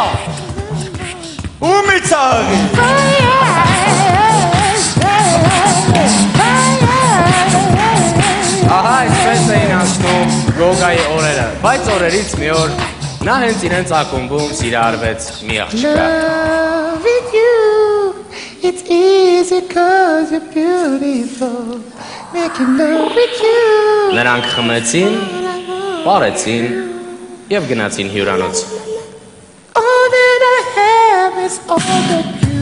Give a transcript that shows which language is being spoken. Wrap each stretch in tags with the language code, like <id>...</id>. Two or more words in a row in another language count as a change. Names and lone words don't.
<hy>Ումի ծաղի Ահա այսպես էին անցնում գոգայի օրերը Բայց օրերից մի օր նա հենց իրենց ակումբում սիրահարվեց մի աղջկա</hy> <en>Love with you, it's easy cause you're beautiful Making love with you</en> <hy>Նրանք խմեցին, պարեցին և գնացին հյուրանոց</hy> <en>All that I have is all that you</en>